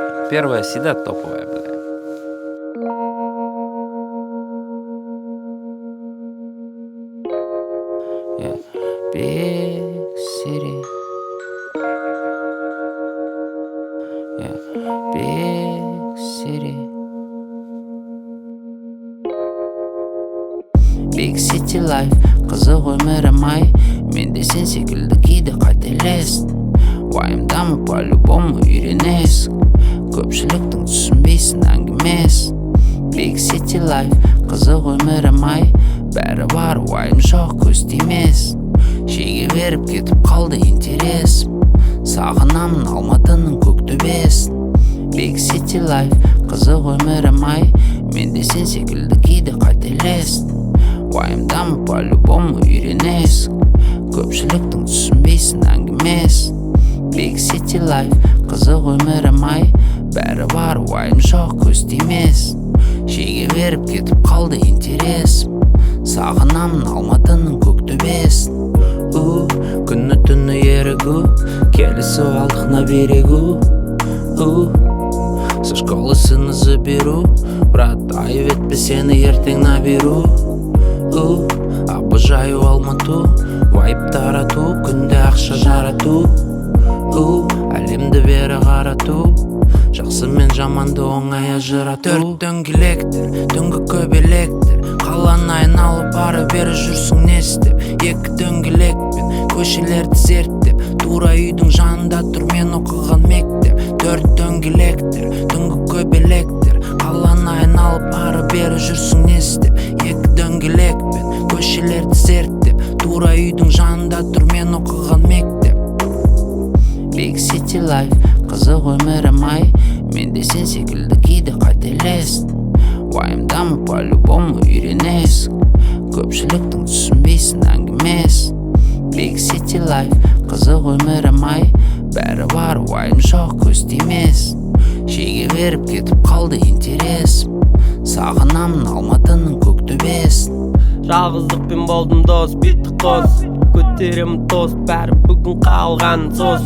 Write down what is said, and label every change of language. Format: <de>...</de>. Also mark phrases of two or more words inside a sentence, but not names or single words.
<ru>первая всегда топовая, бля.</ru> <en>Yeah. Big city. Yeah. Big city. Big city life.</en> <kk>Қызық өмірім ай. Мен де сен секілді кейде қателестім. Уайымдамы по-любому үйренесің. Көпшіліктің түсінбейсің әңгімесін.</kk> <en>Big city life.</en> <kk>Қызық өмірім ай. Бәрі бар, уайым жоқ, көз тимесін. Шеге беріп кетіп қалды интересім. Сағынамын Алматының көк төбесін.</kk> <en>Big city life.</en> <kk>Қызық өмірім ай. Мен де сен секілді кейде қателестім. Уайымдамы по-любому үйренесің. Көпшіліктің түсінбейсің әңгімесін.</kk> <en>Big city life.</en> <kk>Қызық өмірім ай. Бәрі бар, уайым жоқ, көз тимесін. Шеге беріп кетіп қалды интересім. Сағынамын Алматының көк төбесін. Күні түні ерігу, келісіп алдық</kk> <ru>на берегу. Со школы сыны заберу, брат,</ru> <kk>айып етпе сені ертең наберу.</kk> <ru>Обожаю Алмату,</ru> <kk>вайп тарату, күнде ақша жарату. Әлемді бері қарату, жақсы мен жаманды оңай ажырату. Төрт дөңгелектер, түнгі көбелектер, қаланы айналып ары бері жүрсің не істеп. Екі дөңгелекпен көшелерді зерттеп, тура үйдің жанында тұр мен оқыған мектеп. Төрт дөңгелектер, түнгі көбелектер, қаланы айналып ары бері жүрсің не істеп. Екі дөңгелекпен көшелерді зерттеп, тура үйдің жанында тұр мен оқыған мектеп.</kk> <en>Big city life.</en> <kk>Қызық өмірім ай. Мен де сен секілді кейде қателестім. Уайымдамы по-любому үйренесің. Көпшіліктің түсінбейсің әңгімесін.</kk> <en>Big city life.</en> <kk>Қызық өмірім ай. Бәрі бар, уайым жоқ, көз тимесін. Шеге беріп кетіп қалды интересім. Сағынамын Алматының көк төбесін. Жалғыздықпен болдым дос, биттік қос. Көтеремін тост, бәрі бүгін қалған сос.</kk>